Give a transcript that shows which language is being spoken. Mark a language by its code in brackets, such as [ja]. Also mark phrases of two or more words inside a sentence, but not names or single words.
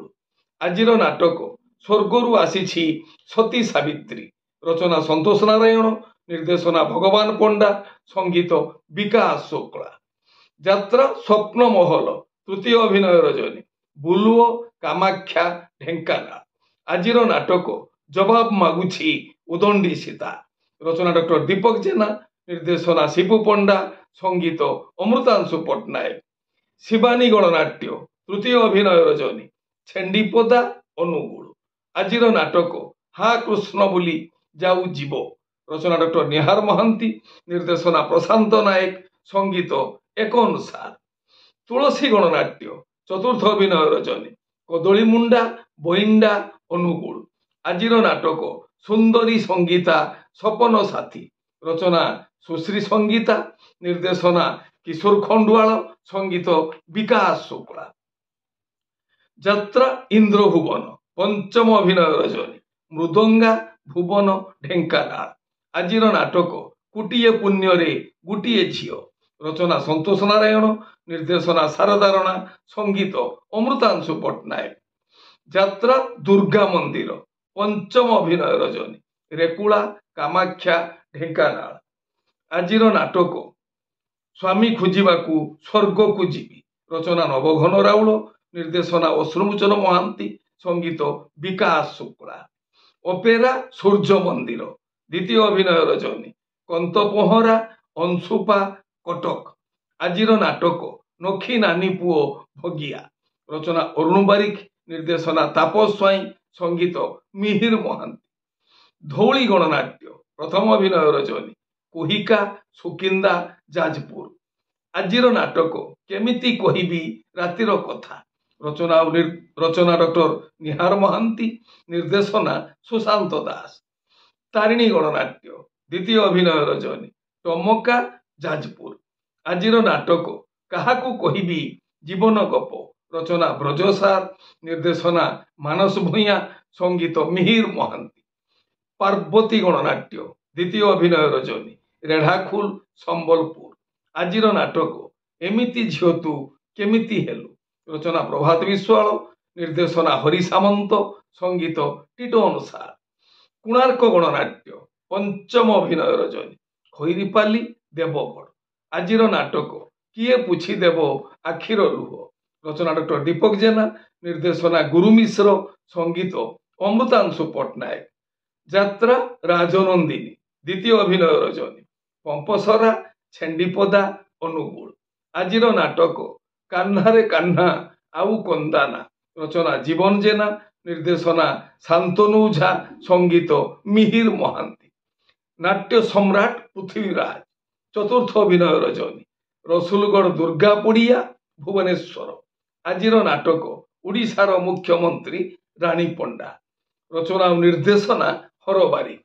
[or] ଆଜିର ନାଟକ ସ୍ୱର୍ଗରୁ ଆସିଛି ସତୀ ସାବିତ୍ରୀ ରଚନା ସନ୍ତୋଷ ନାରାୟଣ ନିର୍ଦ୍ଦେଶନା ଭଗବାନ ପଣ୍ଡା ସଙ୍ଗୀତ ବିକାଶ ଶୁକ୍ଲା। ଯାତ୍ରା ସ୍ୱପ୍ନ ମହଲ ତୃତୀୟ ଅଭିନୟ ରଜନୀ ବୁଲୁଓ କାମାକ୍ଷ୍ୟା ଢେଙ୍କାନାଳ। ଆଜିର ନାଟକ ଜବାବ ମାଗୁଛି ଉଦଣ୍ଡୀ ସୀତା ରଚନା ଡକ୍ଟର ଦୀପକ ଜେନା ନିର୍ଦ୍ଦେଶନା ଶିବୁ ପଣ୍ଡା ସଙ୍ଗୀତ ଅମୃତାଂଶୁ ପଟ୍ଟନାୟକ। ଶିବାନୀ ଗଣନାଟ୍ୟ ତୃତୀୟ ଅଭିନୟ ରଜନୀ ଛେଣ୍ଡିପଦା ଅନୁଗୁଳ। ଆଜିର ନାଟକ ହା କୃଷ୍ଣ ବୋଲି ଯାଉ ଜୀବ ରଚନା ଡକ୍ଟର ନିହାର ମହାନ୍ତି ନିର୍ଦ୍ଦେଶନା ପ୍ରଶାନ୍ତ ନାୟକ ସଙ୍ଗୀତ ଏକନ ସାର। ତୁଳସୀ ଗଣନାଟ୍ୟ ଚତୁର୍ଥ ଅଭିନୟ ରଜନୀ କଦଳୀ ମୁଣ୍ଡା ବୋଇଣ୍ଡା ଅନୁଗୁଳ। ଆଜିର ନାଟକ ସୁନ୍ଦରୀ ସଙ୍ଗୀତା ସପନ ସାଥୀ ରଚନା ସୁଶ୍ରୀ ସଙ୍ଗୀତା ନିର୍ଦ୍ଦେଶନା କିଶୋର ଖଣ୍ଡୁଆଳ ସଙ୍ଗୀତ ବିକାଶ ଶୁକ୍ଲା। ଯାତ୍ରା ଇନ୍ଦ୍ର ଭୁବନ ପଞ୍ଚମ ଅଭିନୟ ରଜନୀ ମୃଦଙ୍ଗା ଭୁବନ ଢେଙ୍କାନାଳ। ଆଜିର ନାଟକ କୁଟିଏ ପୁଣ୍ୟ ରେ ଗୁଟିଏ ଝିଅ ରଚନା ସନ୍ତୋଷ ନାରାୟଣ ନିର୍ଦ୍ଦେଶନା ଶାରଦା ରାଣା ସଙ୍ଗୀତ ଅମୃତାଂଶୁ ପଟ୍ଟନାୟକ। ଯାତ୍ରା ଦୁର୍ଗା ମନ୍ଦିର ପଞ୍ଚମ ଅଭିନୟ ରଜନୀ ରେକୁଲା କାମାକ୍ଷ୍ୟା ଢେଙ୍କାନାଳ। ଆଜିର ନାଟକ ସ୍ୱାମୀ ଖୋଜିବାକୁ ସ୍ୱର୍ଗ କୁ ଜିବି ରଚନା ନବଘନ ରାଉଳ ନିର୍ଦ୍ଦେଶନା ଅଶ୍ରୁମୋଚନ ମହାନ୍ତି ସଙ୍ଗୀତ ବିକାଶ ଶୁକ୍ଲା। ଅପେରା ସୂର୍ଯ୍ୟ ମନ୍ଦିର ଦ୍ୱିତୀୟ ଅଭିନୟ ରଜନୀ କଣ୍ଟପହରା ଅଂଶୁପା କଟକ। ଆଜିର ନାଟକ ନଖି ନାନୀ ପୁଅ ଭଗିଆ ରଚନା ଅରୁଣ ବାରିକ ନିର୍ଦ୍ଦେଶନା ତାପସ ସ୍ୱାଇଁ ସଙ୍ଗୀତ ମିହିର ମହାନ୍ତି। ଧଉଳି ଗଣନାଟ୍ୟ ପ୍ରଥମ ଅଭିନୟ ରଜନୀ କୋହିକା ସୁକିନ୍ଦା ଯାଜପୁର। ଆଜିର ନାଟକ କେମିତି କହିବି ରାତିର କଥା ରଚନା ଡକ୍ଟର ନିହାର ମହାନ୍ତି ନିର୍ଦ୍ଦେଶନା ସୁଶାନ୍ତ ଦାସ। ତାରିଣୀ ଗଣନାଟ୍ୟ ଦ୍ୱିତୀୟ ଅଭିନୟ ରଜନୀ ଟମକା ଯାଜପୁର। ଆଜିର ନାଟକ କାହାକୁ କହିବି ଜୀବନ ଗପ ରଚନା ବ୍ରଜସାର ନିର୍ଦ୍ଦେଶନା ମାନସ ଭୂୟାଁ ସଙ୍ଗୀତ ମିହିର ମହାନ୍ତି। ପାର୍ବତୀ ଗଣନାଟ୍ୟ ଦ୍ୱିତୀୟ ଅଭିନୟ ରଜନୀ ରେଢ଼ାଖୋଲ ସମ୍ବଲପୁର। ଆଜିର ନାଟକ ଏମିତି ଝିଅ ତୁ କେମିତି ହେଲୁ ରଚନା ପ୍ରଭାତ ବିଶ୍ୱାଳ ନିର୍ଦ୍ଦେଶନା ହରି ସାମନ୍ତ ସଙ୍ଗୀତ ଟିଟୋ ଅନୁସାର। କୋଣାର୍କ ଗଣନାଟ୍ୟ ପଞ୍ଚମ ଅଭିନୟ ରଜନୀ ଖଇରିପାଲି ଦେବଗଡ଼। ଆଜିର ନାଟକ କିଏ ପୋଛି ଦେବ ଆଖିର ଲୁହ ରଚନା ଡକ୍ଟର ଦୀପକ ଜେନା ନିର୍ଦ୍ଦେଶନା ଗୁରୁ ମିଶ୍ର ସଙ୍ଗୀତ ଅମୃତାଂଶୁ ପଟ୍ଟନାୟକ। ଯାତ୍ରା ରାଜନନ୍ଦିନୀ ଦ୍ୱିତୀୟ ଅଭିନୟ ରଜନୀ ପମ୍ପସରା ଛେଣ୍ଡିପଦା ଅନୁଗୁଳ। ଆଜିର ନାଟକ କାହ୍ନାରେ କାହ୍ନା ଆଉ କାନ୍ଦନା ରଚନା ଜୀବନ ଜେନା ନିର୍ଦ୍ଦେଶନା ଶାନ୍ତନୁ ଝା ସଙ୍ଗୀତ ମିହିର ମହାନ୍ତି। ନାଟ୍ୟ ସମ୍ରାଟ ପୃଥ୍ୱୀରାଜ ଚତୁର୍ଥ ଅଭିନୟ ରଜନୀ ରସୁଲଗଡ଼ ଦୁର୍ଗା ପଡ଼ିଆ ଭୁବନେଶ୍ୱର। ଆଜିର ନାଟକ ଓଡ଼ିଶାର ମୁଖ୍ୟମନ୍ତ୍ରୀ ରାଣୀ ପଣ୍ଡା ରଚନା ନିର୍ଦ୍ଦେଶନା ହରବାରୀ।